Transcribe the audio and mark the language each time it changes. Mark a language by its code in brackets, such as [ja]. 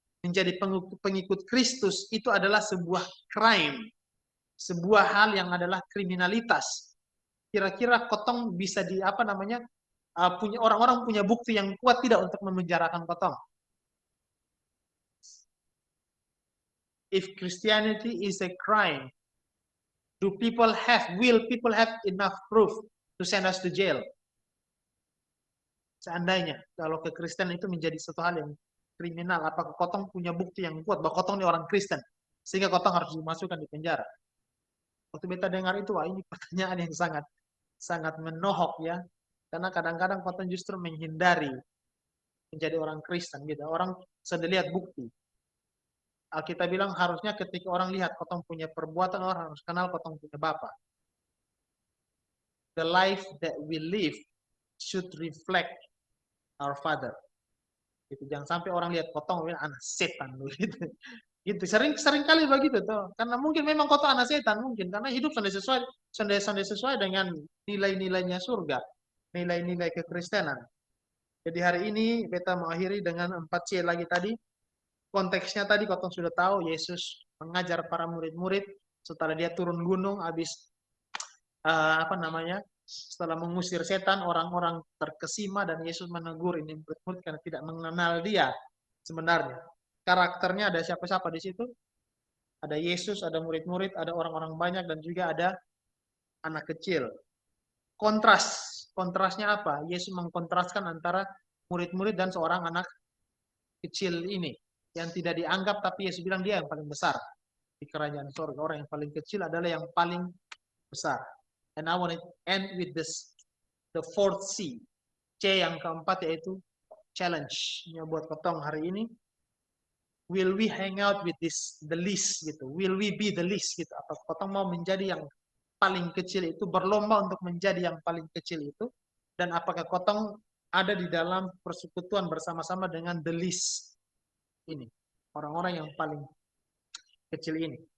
[id] menjadi pengikut Kristus itu adalah sebuah crime, sebuah hal yang adalah kriminalitas. Kira-kira kotong bisa di apa namanya punya orang-orang punya bukti yang kuat tidak untuk memenjarakan kotong? [en] If Christianity is a crime, will people have enough proof to send us to jail? [id] Seandainya kalau kekristen itu menjadi satu hal yang kriminal, apakah kotong punya bukti yang kuat bahwa kotong ini orang Kristen sehingga kotong harus dimasukkan di penjara? Waktu beta dengar itu, wah ini pertanyaan yang sangat sangat menohok ya, karena kadang-kadang kotong justru menghindari menjadi orang Kristen gitu. Orang sudah lihat bukti. Kita bilang harusnya ketika orang lihat kotong punya perbuatan, orang harus kenal kotong punya Bapa. [en] The life that we live should reflect our Father. [id] Gitu. Jangan sampai orang lihat kotong anak setan gitu. Gitu. Sering kali begitu tuh. Karena mungkin memang kotong anak setan mungkin karena hidup sesuai dengan nilai-nilainya surga, nilai-nilai kekristenan. Jadi hari ini beta mengakhiri dengan 4C lagi tadi. Konteksnya tadi kotong sudah tahu Yesus mengajar para murid-murid setelah dia turun gunung habis apa namanya? Setelah mengusir setan, orang-orang terkesima dan Yesus menegur ini murid-murid karena tidak mengenal dia sebenarnya. Karakternya ada siapa-siapa di situ? Ada Yesus, ada murid-murid, ada orang-orang banyak dan juga ada anak kecil. Kontrasnya apa? Yesus mengkontraskan antara murid-murid dan seorang anak kecil ini yang tidak dianggap, tapi Yesus bilang dia yang paling besar di kerajaan surga. Orang yang paling kecil adalah yang paling besar. [en] And I want to end with the fourth C. [id] C yang keempat yaitu challenge-nya buat kotong hari ini. [en] Will we hang out with the least gitu? Will we be the least gitu? [id] Apa kotong mau menjadi yang paling kecil itu, berlomba untuk menjadi yang paling kecil itu? Dan apakah kotong ada di dalam persekutuan bersama-sama dengan the least ini, orang-orang yang paling kecil ini?